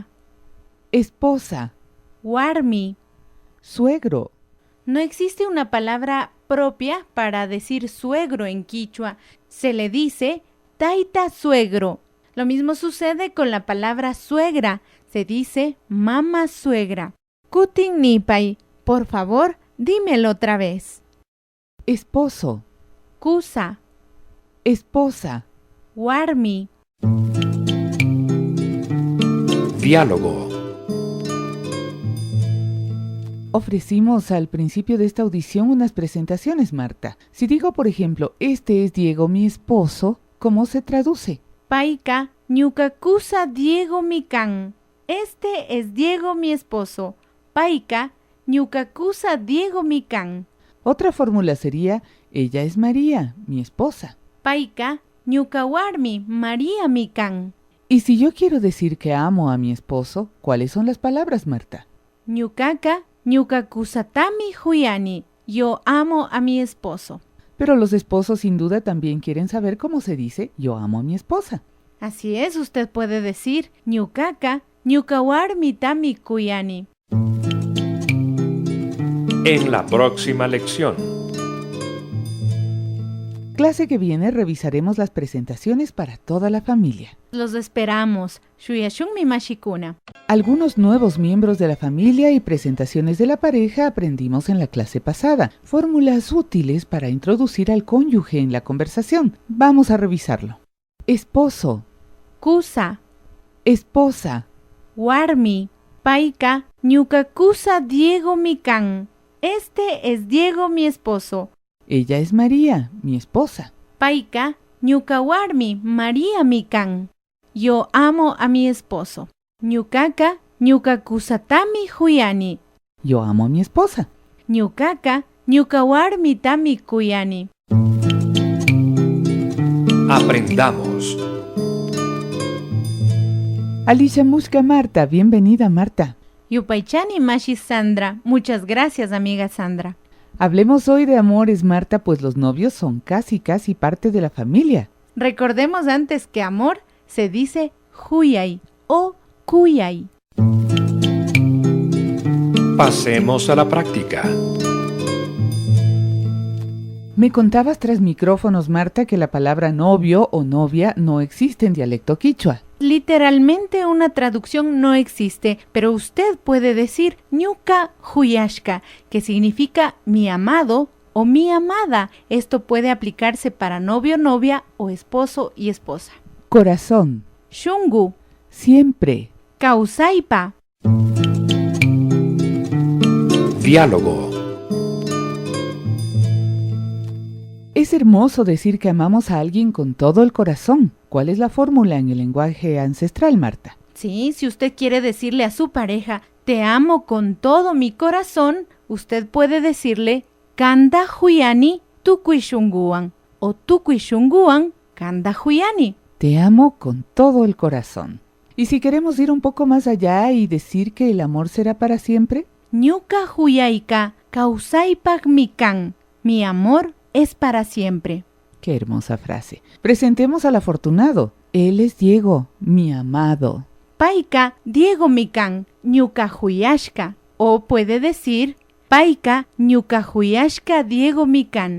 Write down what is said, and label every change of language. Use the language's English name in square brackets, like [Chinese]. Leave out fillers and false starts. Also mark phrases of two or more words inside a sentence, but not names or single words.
[Spanish] esposa, [Quechua] warmi. [Spanish] suegro, No existe una palabra propia para decir suegro en quichua. Se le dice taita suegro. Lo mismo sucede con la palabra suegra. Se dice mama suegra. [Quechua] Kutin nipay. [Spanish] Por favor, dímelo otra vez. esposo, [Quechua] Kusa, [Spanish] esposa, [Quechua] warmi, [Spanish] Diálogo. Ofrecimos al principio de esta audición unas presentaciones, Marta. Si digo, por ejemplo, este es Diego, mi esposo, ¿cómo se traduce? [Quechua] paika, ñukakusa Diego mikan. [Spanish] Este es Diego mi esposo. [Quechua] Paika, ñukakusa Diego mikan. [Spanish] Otra fórmula sería, ella es María, mi esposa. [Quechua] Paika, ñukawarmi María mikan. [Spanish] Y si yo quiero decir que amo a mi esposo, ¿cuáles son las palabras, Marta? [Quechua] Ñukaka, ñukakusatami huyani. [Spanish] Yo amo a mi esposo. Pero los esposos sin duda también quieren saber cómo se dice yo amo a mi esposa. Así es, usted puede decir [Quechua] ñukaka, ñukawarmi tami kuyani. [Spanish] En la próxima lección. Clase que viene revisaremos las presentaciones para toda la familia. Los esperamos. [Quechua] Shuyashunmi mashikuna. [Spanish] Algunos nuevos miembros de la familia y presentaciones de la pareja aprendimos en la clase pasada. Fórmulas útiles para introducir al cónyuge en la conversación. Vamos a revisarlo. Esposo, [Quechua] Kusa, [Spanish] esposa, [Quechua] warmi, paika, ñukakusa Diego mikan. [Spanish] Este es Diego mi esposo. ella es María, mi esposa. [Quechua] Paika, ñukawarmi María mikan. [Spanish] Yo amo a mi esposo. [Quechua] Ñukaka, ñukakusatami huyani. [Spanish] Yo amo a mi esposa. [Quechua] Ñukaka, ñukawarmi tami kuyani. [Spanish] Aprendamos. Alicia Mushka Marta, bienvenida Marta. [Quechua] Yupaychani mashi [Spanish] Sandra. Muchas gracias, amiga Sandra. Hablemos hoy de amores, Marta, pues los novios son casi parte de la familia. Recordemos antes que amor se dice [Quechua] huyay o kuyay. [Spanish] Pasemos a la práctica. Me contabas tras micrófonos, Marta, que la palabra novio o novia no existe en dialecto quichua. Literalmente una traducción no existe, pero usted puede decir [Quechua] ñuka huyashka, [Spanish] que significa mi amado o mi amada. Esto puede aplicarse para novio, novia o esposo y esposa. Corazón, [Quechua] Shungu, [Spanish] siempre. [Quechua] kausaipa, [Spanish] Diálogo. Es hermoso decir que amamos a alguien con todo el corazón. ¿Cuál es la fórmula en el lenguaje ancestral, Marta? [Quechua] Sí, si [Spanish] usted quiere decirle a su pareja, te amo con todo mi corazón, usted puede decirle, [Quechua] kanda huyani tukuishunguan o tukuishunguan kanda huyani. [Spanish] Te amo con todo el corazón. ¿Y si queremos ir un poco más allá y decir que el amor será para siempre? [Quechua] Ñuka huyaika kausaipak mikan. [Spanish] Mi amor es para siempre. Qué hermosa frase. Presentemos al afortunado. Él es Diego, mi amado. [Quechua] Paika Diego mikan ñuka huyashka. [Spanish] O puede decir [Quechua] Paika ñuka huyashka Diego mikan.